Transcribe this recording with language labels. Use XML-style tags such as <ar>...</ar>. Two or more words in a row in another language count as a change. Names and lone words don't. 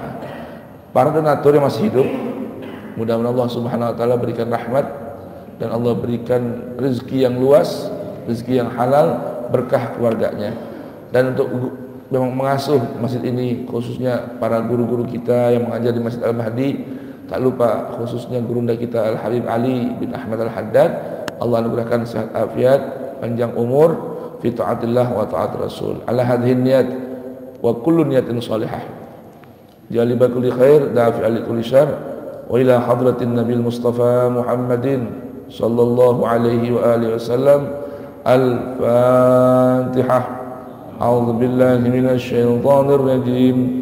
<id>Para donatur yang masih hidup, mudah-mudahan Allah</id> <ar>سبحانه وتعالى</ar> <id>berikan rahmat dan Allah berikan rezeki yang luas, rezeki yang halal, berkah keluarganya. Dan untuk memang mengasuh masjid ini, khususnya para guru-guru kita yang mengajar di Masjid Al-Mahdi, tak lupa khususnya gurunda kita Al-Habib Ali bin Ahmad Al-Haddad, Allah anugerahkan sehat afiat, panjang umur</id> <ar>في طاعة الله وطاعة الرسول. على هذه النية وكل نية صالحة جالبة كل خير دافعة كل شر وإلى حضرة النبي المصطفى محمد صلى الله عليه وآله وسلم. Al-Fatihah. أعوذ بالله من الشيطان الرجيم.</ar>